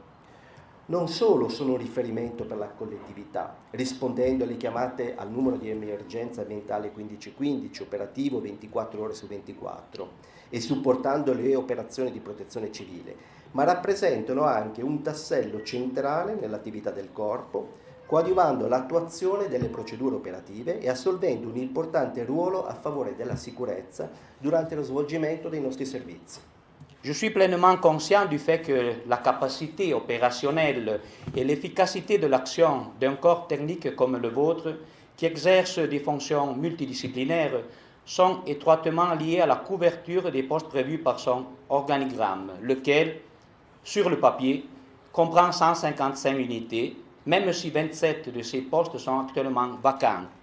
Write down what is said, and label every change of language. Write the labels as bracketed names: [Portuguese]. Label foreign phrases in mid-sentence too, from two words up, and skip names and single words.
[Italian] Non solo sono un riferimento per la collettività, rispondendo alle chiamate al numero di emergenza ambientale 1515, operativo 24 ore su 24, e supportando le operazioni di protezione civile, ma rappresentano anche un tassello centrale nell'attività del corpo, coadiuvando l'attuazione delle procedure operative e assolvendo un importante ruolo a favore della sicurezza durante lo svolgimento dei nostri servizi. [French] Je suis pleinement conscient du fait que la capacité opérationnelle et l'efficacité de l'action d'un corps technique comme le vôtre, qui exerce des fonctions multidisciplinaires, sont étroitement liées à la couverture des postes prévus par son organigramme, lequel, sur le papier, comprend 155 unités, même si 27 de ces postes sont actuellement vacants.